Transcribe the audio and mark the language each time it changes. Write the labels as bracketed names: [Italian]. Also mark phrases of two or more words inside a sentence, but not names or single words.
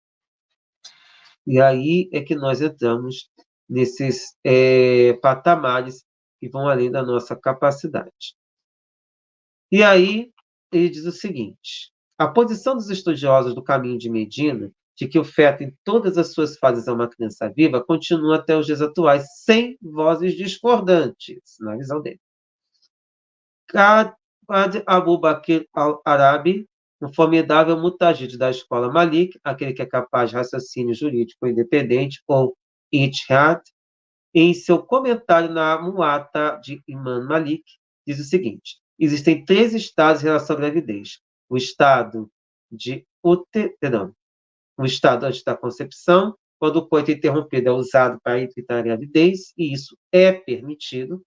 [Portuguese] E aí é que nós entramos nesses patamares que vão além da nossa capacidade. E aí ele diz o seguinte: a posição dos estudiosos do caminho de Medina, de que o feto em todas as suas fases é uma criança viva, continua até os dias atuais, sem vozes discordantes, na visão dele. Qad Abu Bakr al-Arabi, um formidável mutajid da escola Malik, aquele que é capaz de raciocínio jurídico independente, ou ijtihad, em seu comentário na Muwatta de Imam Malik, diz o seguinte: existem 3 estados em relação à gravidez. O estado de o estado antes da concepção, quando o coito interrompido é usado para evitar a gravidez, e isso é permitido.